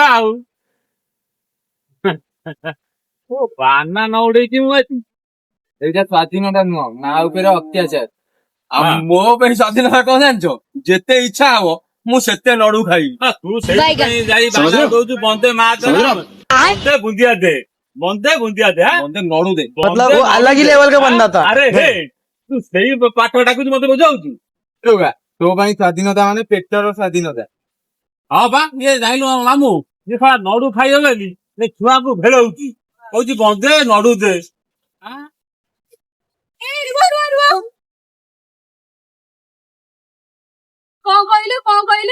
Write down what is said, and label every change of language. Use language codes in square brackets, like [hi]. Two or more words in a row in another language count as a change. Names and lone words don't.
[or] ଆଉ ବାନା ନ ଉଡେଇଛି ମୁଁ ଆଜି। ଏଇଟା ସ୍ୱାଧୀନତା ନୁହଁ, ମା ଉପରେ ଅତ୍ୟାଚାର। ଆଉ ହଁ। ମୋ ପାଇଁ ସ୍ୱାଧୀନତା କଣ ଜାଣିଛ? ଯେତେ ଇଚ୍ଛା ହବ ମୁଁ ସେତେ ନଡୁ ଖାଇବି। ତୁ ସେଇଥିପାଇଁ ଯାଇ ବାନା ଦଉଛୁ ବନ୍ଦେ ମାତରମ୍, ବନ୍ଦେ ବୁନ୍ଦିଆ ଦେ, ବନ୍ଦେ ବୁନ୍ଦିଆ ଦେ। ମତେ ନଡୁ ଦେ। [hi] मतलब वो अलग ही लेवल का बंदा था। [or] ଆରେ ହେ ତୁ ସେଇ ପାଠ ଡାକୁଛୁ ମତେ ବୁଝାଉଛୁ। ତୋ ପାଇଁ ସ୍ୱାଧୀନତା ମାନେ ପେଟର ସ୍ୱାଧୀନତା। ହଁ ବା ଇଏ ଜାଣିଲୁ ମାମୁଁ, ଇଏ ଖରା ନଡୁ ଖାଇଗଲେନି ଛୁଆକୁ ଭେଳଉଛି, କହୁଛି ବନ୍ଦେ ନଡୁ ଦେ। କଣ କହିଲ?